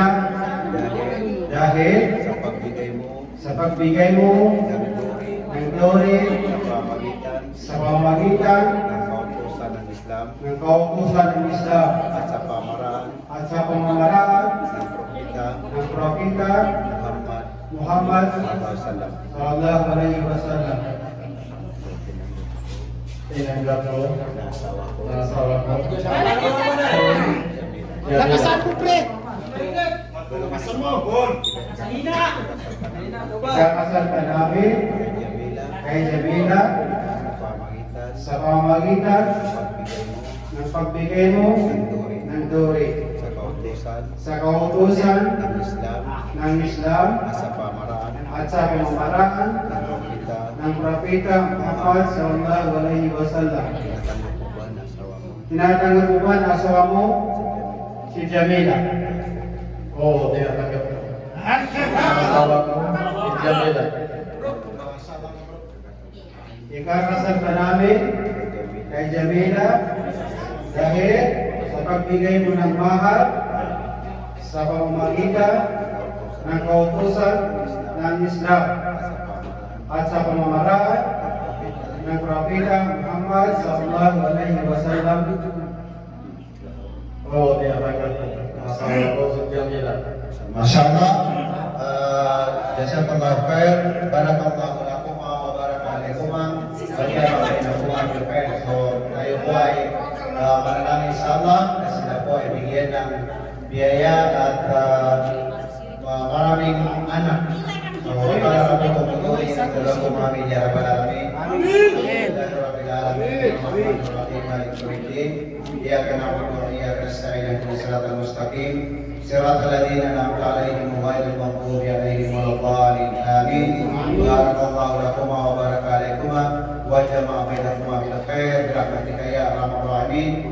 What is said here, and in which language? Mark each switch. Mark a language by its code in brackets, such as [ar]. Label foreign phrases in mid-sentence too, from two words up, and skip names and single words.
[tl] Dahil sa pagbigay mo ng glory sa pamamagitan ng kautusan ng Islam at sa pamamaraan ng Propeta Muhammad [ar] صلى الله عليه وسلم. [tl] Tinanggap ko na asawa ko. Nakasal ko, pre! Ikakasal ka namin kay Jamila sa pamamagitan ng pagbigay mo ng duri sa kautusan ng Islam at sa pamamaraan ng Propeta Muhammad [ar] صلى الله عليه وسلم. [tl] Tinatanggap mo ba na asawa mo si Jamila? Oo, tinatanggap mo. Asawa mo si Jamila. Ikakasal ka namin kay Jamila dahil sa pagbigay mo ng mahal sa pamamagitan ng kautusan ng Islam at sa pamamaraan ng Propeta Muhammad [ar] صلى الله عليه وسلم. [tl] Oo, tinatanggap mo. Asawa ko si Jamila. [ar] ما شاء الله. جزاك الله خير. بارك الله لكم وبارك لكم. [tl] So, tayo po ay manalangin sa Allah na sila po ay bigyan ng biyaya at maraming anak. So, para po tumutuloy ang dalawang pamilya [ar] رب العالمين. آمين. رب العالمين. رحيم. إياك نعبد وإياك نستعين اهدنا الصراط المستقيم. صراط الذين أنعمت عليهم غير المغضوب عليهم ولا الضالين. Amin. بارك الله لكم وبارك عليكم وجمع بينكما بالخير برحمتك يا أرحم الراحمين.